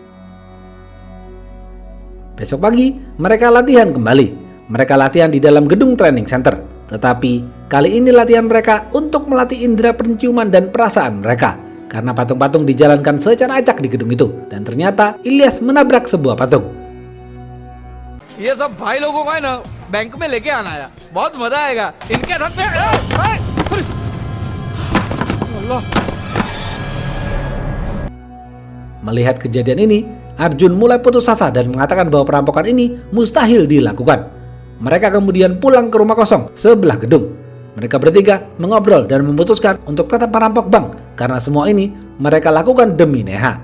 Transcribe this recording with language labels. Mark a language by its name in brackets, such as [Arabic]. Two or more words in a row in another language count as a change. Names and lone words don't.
[Indonesian] Besok pagi, mereka latihan kembali. Mereka latihan di dalam gedung training center. Tetapi kali ini latihan mereka untuk melatih indera penciuman dan perasaan mereka. Karena patung-patung dijalankan secara acak di gedung itu. Dan ternyata Ilyas menabrak sebuah patung. [Hindi] ये सब भाई लोगों का है ना बैंक में लेके आना है बहुत मजा आएगा इनके साथ में अल्लाह [Indonesian] Melihat kejadian ini, Arjun mulai putus asa dan mengatakan bahwa perampokan ini mustahil dilakukan. Mereka kemudian pulang ke rumah kosong sebelah gedung. Mereka bertiga mengobrol dan memutuskan untuk tetap merampok bank karena semua ini mereka lakukan demi Neha.